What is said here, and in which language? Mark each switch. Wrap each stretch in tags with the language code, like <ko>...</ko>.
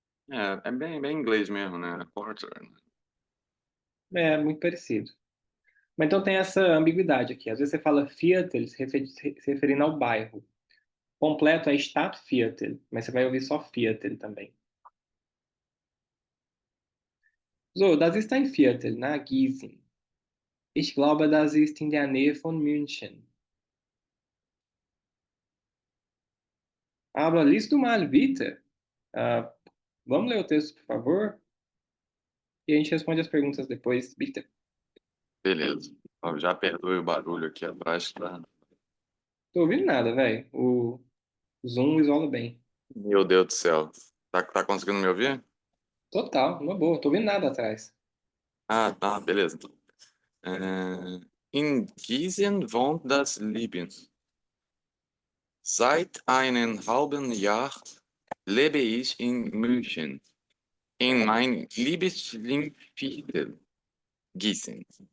<pt>É bem inglês mesmo, né? Quarter. É muito parecido. Mas então tem essa ambiguidade aqui. Às vezes você fala Viertel se referindo ao bairro. Completo é Stadtviertel, mas você vai ouvir só Viertel também.</pt> <de>So, das ist ein Viertel, na Gießen. Ich glaube, das ist in der Nähe von München. Aber liest du mal, bitte?</de> <pt>Ah, vamos ler o texto, por favor? E a gente responde as perguntas depois, bitte. Beleza. Ó, já perdoe o barulho aqui atrás, tá? Tô ouvindo nada, velho. O Zoom isola bem. Meu Deus do céu. Tá conseguindo me ouvir? Total, uma boa. Tô ouvindo nada atrás. Ah, tá, beleza. Então.</pt> <de>In Gießen wohnt das Leben. Seit einem halben Jahr lebe ich in München, in mein Lieblingsviertel, Gießen.</de>